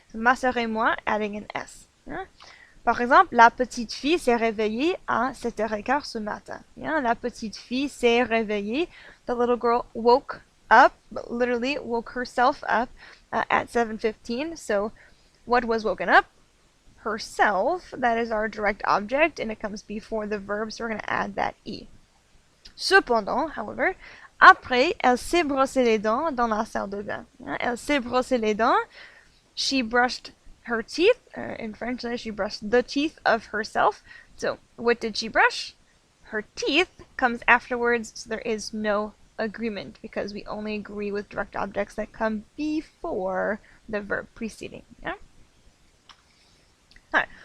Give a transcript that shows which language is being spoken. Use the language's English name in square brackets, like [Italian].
[French] So ma sœur et moi, [English] adding an S. [French] Yeah? Par exemple, la petite fille s'est réveillée à 7h15 ce matin. Yeah? La petite fille s'est réveillée. [English] The little girl woke up, but literally woke herself up at 7:15. So what was woken up? Herself. That is our direct object, and it comes before the verb, so we're going to add that E. [French] Cependant, [English] however, [French] après, elle s'est brossé les dents dans la salle de bain. Elle s'est brossé les dents. [English] She brushed her teeth. In French, she brushed the teeth of herself. So, what did she brush? Her teeth comes afterwards, so there is no agreement because we only agree with direct objects that come before the verb preceding. Yeah? Right.